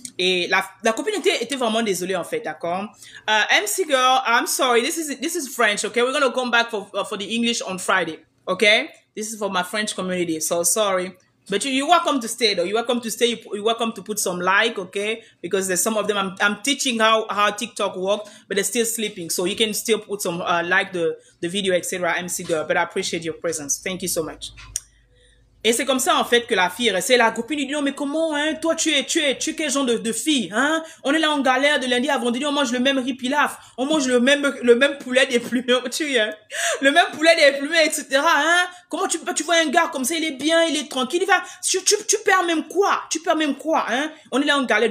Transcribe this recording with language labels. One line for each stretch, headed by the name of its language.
French: Et la copine était vraiment désolée, en fait, d'accord?
English: MC girl, I'm sorry. This is French, okay? We're gonna come back for the English on Friday, okay? This is for my French community, so sorry. But you're welcome to stay, though. You're welcome to stay. You're welcome to put some like, okay? Because there's some of them, I'm teaching how TikTok works, but they're still sleeping. So you can still put some, like the video, etc. MC girl. But I appreciate your presence. Thank you so much.
French: Et c'est comme ça, en fait, que la fille est restée. La copine lui dit, non, mais comment, hein, toi, tu es quel genre de fille, hein? On est là en galère de lundi à vendredi, on mange le même riz pilaf, on mange le même poulet déplumé, hein? Le même poulet déplumé, etc., hein? Comment tu vois un gars comme ça, il est bien, il est tranquille, il va, tu perds même quoi, hein? On est là en galère.